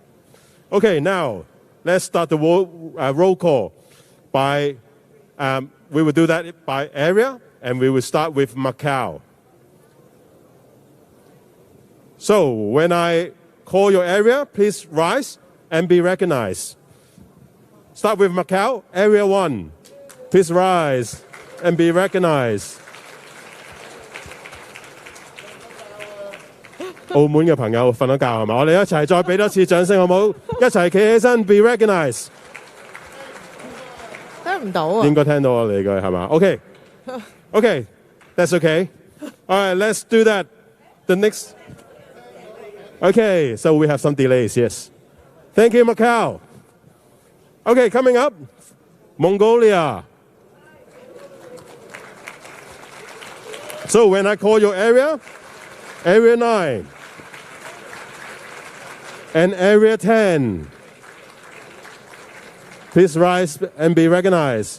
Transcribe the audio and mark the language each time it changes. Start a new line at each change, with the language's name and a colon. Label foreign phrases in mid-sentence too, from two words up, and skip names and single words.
English: Okay, now let's start the roll call by, we will do that by area, and we will start with Macau. So when I call your area, please rise and be recognized. Start with Macau, area 1. Please rise and be recognized.
Cantonese: 澳門嘅朋友瞓咗覺係嘛？我哋一齊再俾多次掌聲好唔好？一齊企起身 ，
English: be recognized。
Cantonese: 聽唔到啊？應該聽到我哋嘅係嘛 ？
English: Okay, okay, that's okay. All right, let's do that. The next. Okay, so we have some delays, yes. Thank you, Macau. Okay, coming up, Mongolia. So when I call your area, Area 9 and Area 10, please rise and be recognized.